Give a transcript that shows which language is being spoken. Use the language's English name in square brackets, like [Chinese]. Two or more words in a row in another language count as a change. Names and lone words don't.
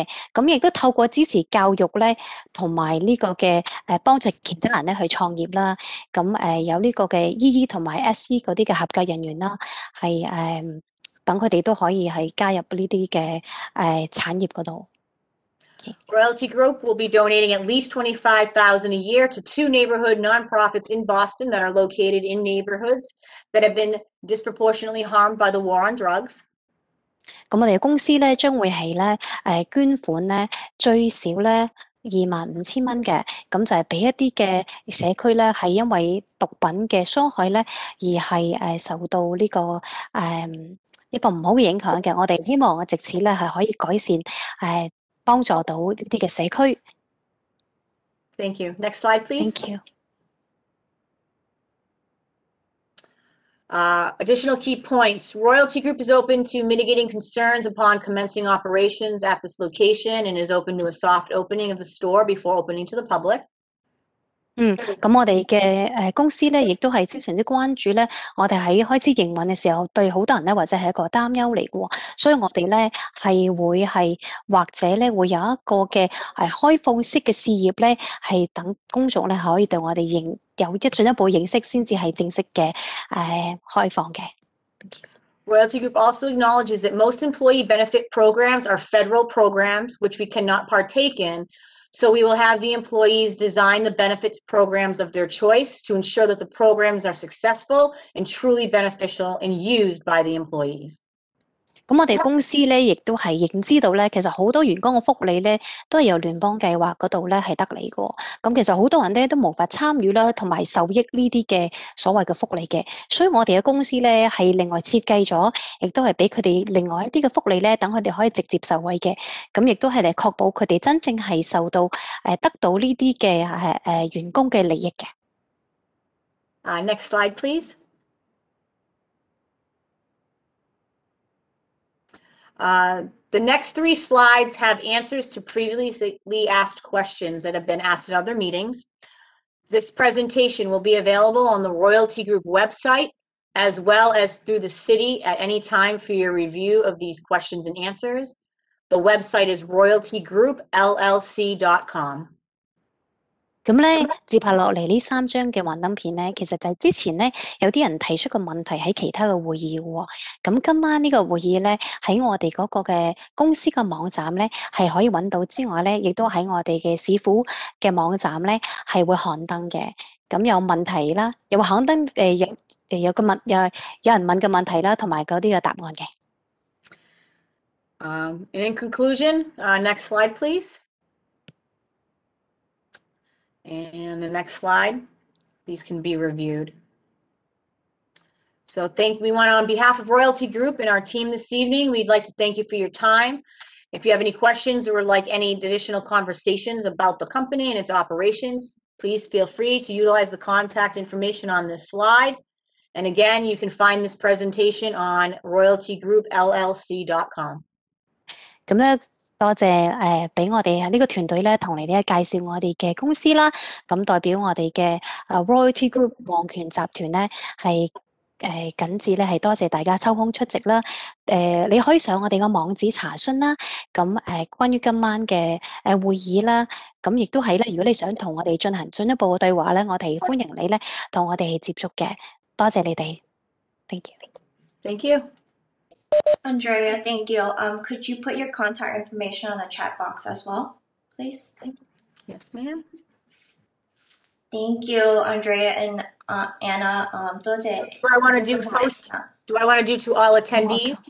[Cantonese] 咁亦都透過支持教育咧，同埋呢個嘅幫助其他人咧去創業啦。咁有呢個嘅 EE 同埋 SE 嗰啲嘅合格人員啦，係等佢哋都可以係加入呢啲嘅產業嗰度。 [English] Royalty Group will be donating at least $25,000 a year to 2 neighborhood nonprofits in Boston that are located in neighborhoods that have been disproportionately harmed by the war on drugs. [Cantonese] 咁我哋嘅公司咧將會係咧捐款咧最少咧25,000蚊嘅，咁就係俾一啲嘅社區咧係因為毒品嘅傷害咧而係受到呢個一個唔好嘅影響嘅。我哋希望藉此咧係可以改善幫助到呢啲嘅社區。 [English] Thank you. Next slide, please. Thank you. Additional key points. Royalty Group is open to mitigating concerns upon commencing operations at this location and is open to a soft opening of the store before opening to the public. [Cantonese] 咁我哋嘅公司咧，亦都係非常之關注咧，我哋喺開始營運嘅時候，對好多人咧或者係一個擔憂嚟嘅喎，所以我哋咧係會係或者咧會有一個嘅開放式嘅試業咧，係等公眾咧可以對我哋有進一步認識，先至係正式嘅開放嘅。 [English] Royalty Group also acknowledges that most employee benefit programs are federal programs, which we cannot partake in. So we will have the employees design the benefits programs of their choice to ensure that the programs are successful and truly beneficial and used by the employees. [Cantonese] 咁我哋公司咧，亦都係認知到咧，其實好多員工嘅福利咧，都係由聯邦計劃嗰度咧係得嚟嘅。咁其實好多人咧都無法參與啦，同埋受益呢啲嘅所謂嘅福利嘅。所以我哋嘅公司咧係另外設計咗，亦都係俾佢哋另外一啲嘅福利咧，等佢哋可以直接受惠嘅。咁亦都係嚟確保佢哋真正係受到得到呢啲嘅員工嘅利益嘅。 [English] Next slide, please. The next 3 slides have answers to previously asked questions that have been asked at other meetings. This presentation will be available on the Royalty Group website, as well as through the city at any time for your review of these questions and answers. The website is royaltygroupllc.com. [Cantonese] 咁咧，接下落嚟呢3張嘅幻燈片咧，其實就係之前咧有啲人提出個問題喺其他嘅會議喎。咁今晚呢個會議咧喺我哋嗰個嘅公司嘅網站咧係可以揾到之外咧，亦都喺我哋嘅市府嘅網站咧係會刊登嘅。咁有問題啦，又會刊登有人問嘅問題啦，同埋嗰啲嘅答案嘅。 [English] And in conclusion, next slide, please. And the next slide, these can be reviewed. So we want to, on behalf of Royalty Group and our team this evening, we'd like to thank you for your time. If you have any questions or would like any additional conversations about the company and its operations, please feel free to utilize the contact information on this slide. And again, you can find this presentation on royaltygroupllc.com. [Cantonese] 咁咧，多謝俾我哋呢個團隊咧，同你哋介紹我哋嘅公司啦。咁代表我哋嘅Royalty Group 皇權集團咧，係謹致咧係多謝大家抽空出席啦。你可以上我哋個網址查詢啦。咁關於今晚嘅會議啦，咁亦都係咧，如果你想同我哋進行進一步嘅對話咧，我哋歡迎你咧同我哋接觸嘅。多謝你哋 ， [English] thank you。 Thank you. Andrea, thank you. Could you put your contact information on the chat box as well, please? Yes, ma'am. Thank you, Andrea and Anna. Do I want to do to all attendees?